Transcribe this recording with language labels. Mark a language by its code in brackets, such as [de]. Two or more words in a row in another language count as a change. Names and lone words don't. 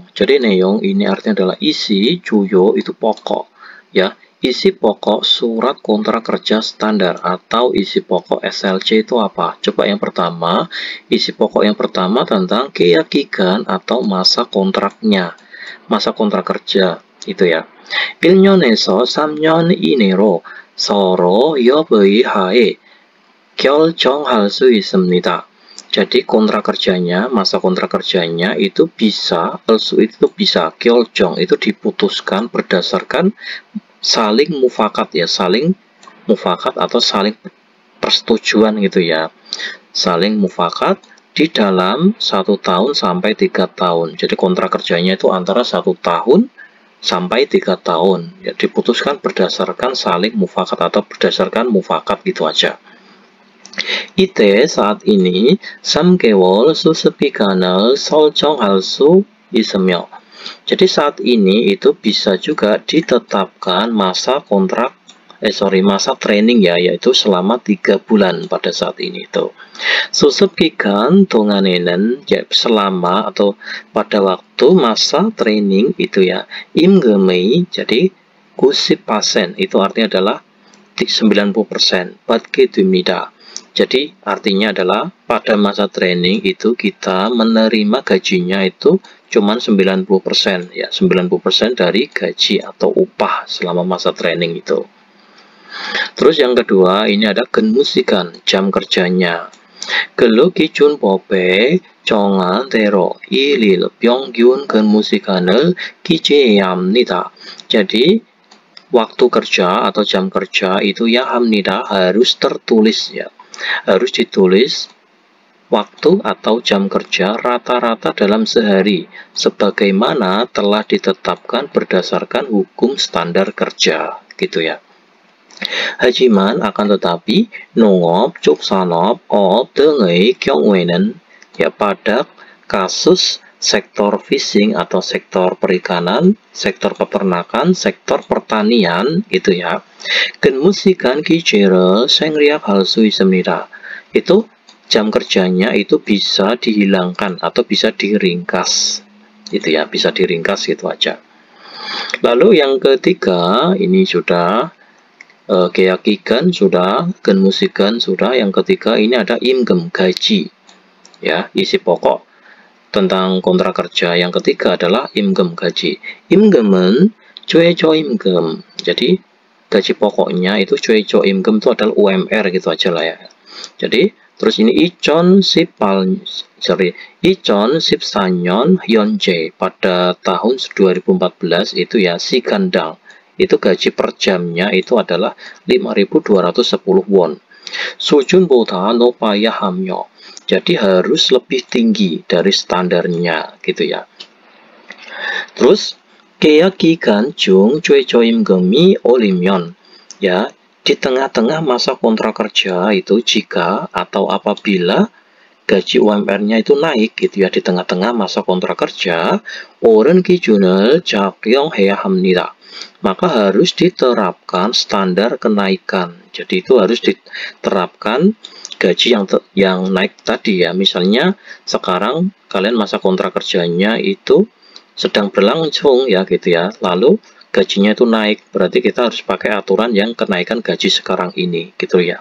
[id] Jadi neong ini artinya adalah isi, juyo itu pokok ya. Isi pokok surat kontrak kerja standar atau isi pokok SLC itu apa? Coba yang pertama, isi pokok yang pertama tentang keyakinan atau masa kontraknya. Masa kontrak kerja itu ya. [ko] 1년에서 3년 이내로 서로 협의 하에 결정할 수 있습니다. [id] Jadi kontrak kerjanya, masa kontrak kerjanya itu bisa, itu bisa, 결정 itu diputuskan berdasarkan saling mufakat ya, saling mufakat atau saling persetujuan gitu ya. Saling mufakat di dalam 1 tahun sampai 3 tahun. Jadi kontrak kerjanya itu antara 1 tahun sampai 3 tahun. Ya, diputuskan berdasarkan saling mufakat atau berdasarkan mufakat gitu aja. [ko] 이때 [id] saat ini [ko] 3개월 수습 기간을 설정할 수 있으며, [id] jadi saat ini itu bisa juga ditetapkan masa training ya, yaitu selama 3 bulan pada saat ini itu. [ko] 수습 기간 동안에는 [id] ya, selama atau pada waktu masa training itu ya, 임금의 jadi 90% itu artinya adalah 90% [ko] 받게 됩니다. [id] Jadi artinya adalah pada masa training itu kita menerima gajinya itu cuma 90% ya, 90% dari gaji atau upah selama masa training itu. Terus yang kedua ini ada 근무시간, jam kerjanya. [ko] 근로기준법에 정한 대로 1일 평균 근무시간을 기재해야 합니다. [id] Jadi waktu kerja atau jam kerja itu ya 합니다, harus tertulis ya. Harus ditulis waktu atau jam kerja rata-rata dalam sehari sebagaimana telah ditetapkan berdasarkan hukum standar kerja gitu ya. Hajiman akan tetapi [ko] 농업, 축산업, 어업 등의 경우에는 [id] ya pada kasus sektor fishing atau sektor perikanan, sektor peternakan, sektor pertanian gitu ya. [ko] 근무시간 기재를 생략할 수 있습니다. [id] Itu jam kerjanya itu bisa dihilangkan atau bisa diringkas. Gitu ya, bisa diringkas gitu aja. Lalu yang ketiga ini sudah keyakinan sudah, 근무시간 sudah, yang ketiga ini ada 임금 gaji. Ya, isi pokok tentang kontrak kerja yang ketiga adalah 임금 gaji. [ko] 임금은 최저임금. [id] Jadi gaji pokoknya itu 최저임금 itu adalah UMR gitu aja lah ya. Jadi terus ini [ko] 2014년 현재 [id] pada tahun 2014 itu ya 시간당 itu gaji per jamnya itu adalah 5.210 won. [ko] 수준보다 높아야 하며. [id] Jadi harus lebih tinggi dari standarnya gitu ya. Terus [ko] 계약 기간 중 최저임금이 오르면 [id] ya di tengah-tengah masa kontrak kerja itu jika atau apabila gaji UMR-nya itu naik gitu ya di tengah-tengah masa kontrak kerja, [ko] 오른 기준을 적용해야 합니다. [id] Maka harus diterapkan standar kenaikan. Jadi itu harus diterapkan gaji yang naik tadi ya. Misalnya sekarang kalian masa kontrak kerjanya itu sedang berlangsung ya gitu ya. Lalu gajinya itu naik, berarti kita harus pakai aturan yang kenaikan gaji sekarang ini gitu ya.